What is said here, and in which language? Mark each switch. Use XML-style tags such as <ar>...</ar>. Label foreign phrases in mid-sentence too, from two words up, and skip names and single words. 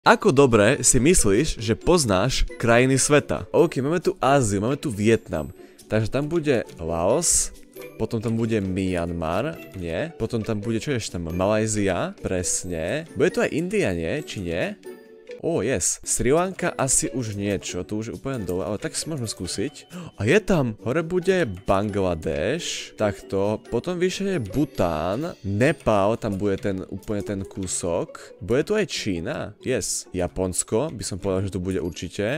<sk>Ako dobre si myslíš, že poznáš krajiny sveta? OK, máme tu Áziu, máme tu Vietnam. Takže tam bude Laos, potom tam bude Myanmar, nie? Potom tam bude, čo ešte tam? Malajzia, presne. Bude to aj India, nie? Či nie?</sk> <en>Yes.</en> <sk>Sri Lanka asi už niečo, to už je úplne dole, ale tak si môžeme skúsiť. A je tam, hore bude Bangladeš, takto, potom vyššie je Bután, Nepál, tam bude úplne ten kúsok. Bude tu aj Čína, yes. Japonsko, by som povedal, že tu bude určite.</sk>